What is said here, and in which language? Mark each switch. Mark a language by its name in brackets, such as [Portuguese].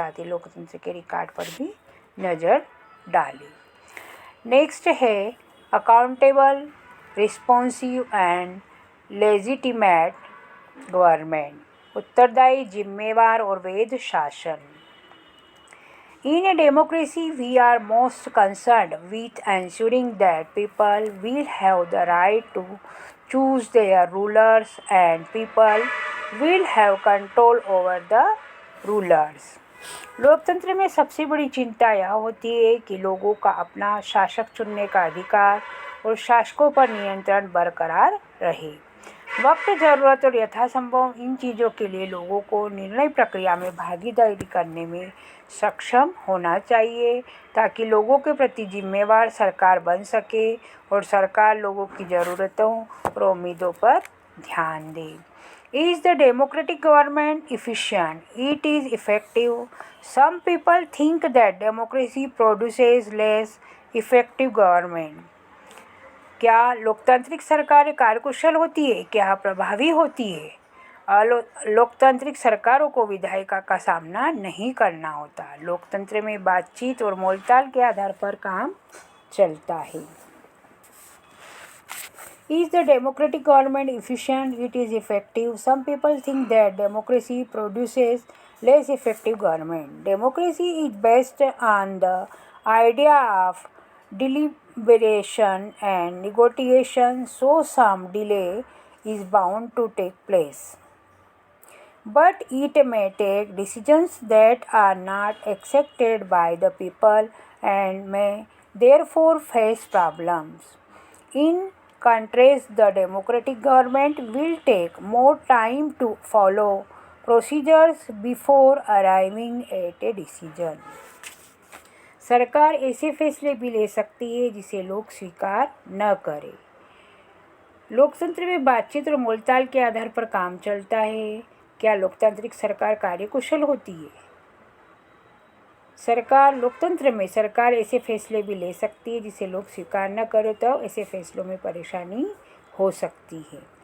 [Hindi] साथ ही लोकतंत्र के रिकॉर्ड पर भी नज़र डालें। नेक्स्ट है [English] accountable, responsive and legitimate government, [Hindi] उत्तरदायी, जिम्मेवार और वैध शासन। [English] In a democracy, we are most concerned with ensuring that people will have the right to choose their rulers and people will have control over the rulers. [Hindi] लोकतंत्र में सबसे बड़ी चिंता यह होती है कि लोगों का अपना शासक चुनने का अधिकार और शासकों पर नियंत्रण बरकरार रहे। वक्त, ज़रूरत और यथासंभव इन चीज़ों के लिए लोगों को निर्णय प्रक्रिया में भागीदारी करने में सक्षम होना चाहिए, ताकि लोगों के प्रति जिम्मेवार सरकार बन सके और सरकार लोगों की ज़रूरतों और उम्मीदों पर ध्यान दे। [English] Is the democratic government efficient? It is effective. Some people think that democracy produces less effective government. [Hindi] क्या लोकतांत्रिक सरकारें कार्यकुशल होती है? क्या प्रभावी होती है? लोकतांत्रिक सरकारों को विधायिका का सामना नहीं करना होता। लोकतंत्र में बातचीत और मोलताल के आधार पर काम चलता है। [English] Is the democratic government efficient? It is effective. Some people think that democracy produces less effective government. Democracy is based on the idea of deliberation and negotiation, so some delay is bound to take place. But it may take decisions that are not accepted by the people and may therefore face problems. In contrast, the democratic government will take more time to follow procedures before arriving at a decision. [Hindi] सरकार ऐसे फैसले भी ले सकती है जिसे लोग स्वीकार न करें। लोकतंत्र में बातचीत और मोलताल के आधार पर काम चलता है। क्या लोकतांत्रिक सरकार कार्यकुशल होती है? लोकतंत्र में सरकार ऐसे फैसले भी ले सकती है जिसे लोग स्वीकार न करें, तो ऐसे फैसलों में परेशानी हो सकती है।